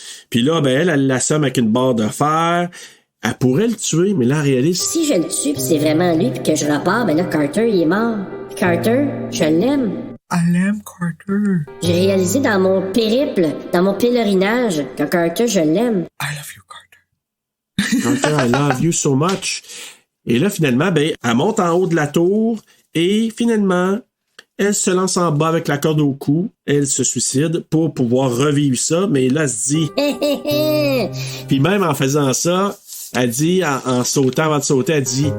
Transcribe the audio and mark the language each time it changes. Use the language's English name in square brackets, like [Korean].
[French] Puis là, elle l'assomme avec une barre de fer. Elle pourrait le tuer, mais là, elle réalise... Si je le tue, pis c'est vraiment lui, puis que je repars, là, Carter, il est mort. Carter, je l'aime. Elle aime Carter. J'ai réalisé dans mon périple, dans mon pèlerinage, que Carter, je l'aime. [English] I love you, Carter. Carter, I love you so much. [French] Et là, finalement, elle monte en haut de la tour et finalement... Elle se lance en bas avec la corde au cou. Elle se suicide pour pouvoir revivre ça. Mais là, elle se dit... Puis même en faisant ça, elle dit, en sautant, avant de sauter, elle dit...